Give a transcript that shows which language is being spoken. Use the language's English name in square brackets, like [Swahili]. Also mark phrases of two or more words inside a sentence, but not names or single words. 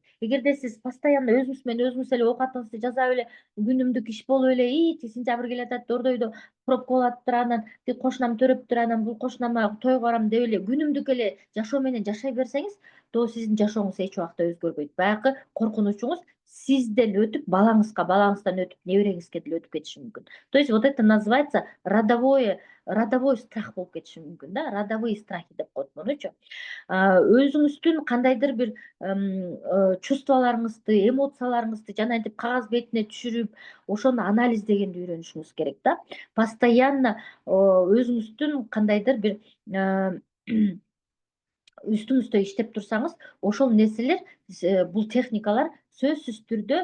[Kyrgyz] Эгерде сиз постоянно өзүңүз менен өзүңүз эле оокатыңызды жасап эле, күнүмдүк иш болуп эле, сентябрь келатат, ордойдо пробка болуп атыптыр, анан тиги кошунам төрөптүр, анан бул кошунама тойго барам деп эле күнүмдүк эле жашоо менен жашай берсеңиз, то сиздин жашооңуз эч убакта өзгөрбөйт. Баягы коркунучуңуз сизден өтүп, балаңыздан өтүп, небереңизге деле өтүп кетиши мүмкүн. [Russian] То есть вот это называется родовой страх [Kyrgyz] болуп кетиши мүмкүн да, [Russian] родовые страхи [Kyrgyz] деп коет мунучу. Өзүңүздүн кандайдыр бир чувстволоруңузду, эмоцияларыңызды жанагынтип кагаз бетине түшүрүп, ошону анализдегенди үйрөнүшүңүз керек да. Постоянно өзүңүздүн кандайдыр бир үстүңүздө иштеп турсаңыз, ошол нерселер, бул техникалар сөзсүз түрдө,